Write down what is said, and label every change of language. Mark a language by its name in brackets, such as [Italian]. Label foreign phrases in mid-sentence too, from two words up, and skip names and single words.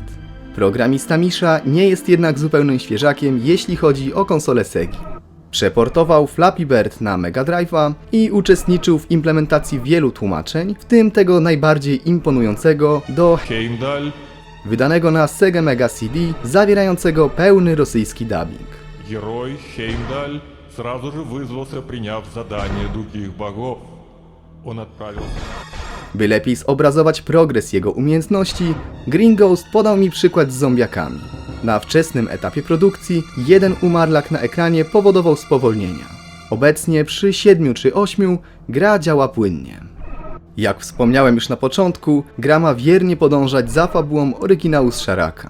[Polish] Programista Misha nie jest jednak zupełnym świeżakiem, jeśli chodzi o konsolę Segi. Przeportował Flappy Bird na Mega Drive'a i uczestniczył w implementacji wielu tłumaczeń, w tym tego najbardziej imponującego do Heimdall. Wydanego na Sega Mega CD, zawierającego pełny rosyjski dubbing. [Russian] Герой Heimdall сразу же вызвался, приняв задание других богов. Он отправился... [Polish] By lepiej zobrazować progres jego umiejętności, Green Ghost podał mi przykład z zombiakami. Na wczesnym etapie produkcji jeden umarlak na ekranie powodował spowolnienia. Obecnie przy 7 czy 8 gra działa płynnie. Jak wspomniałem już na początku, gra ma wiernie podążać za fabułą oryginału z Sharaka.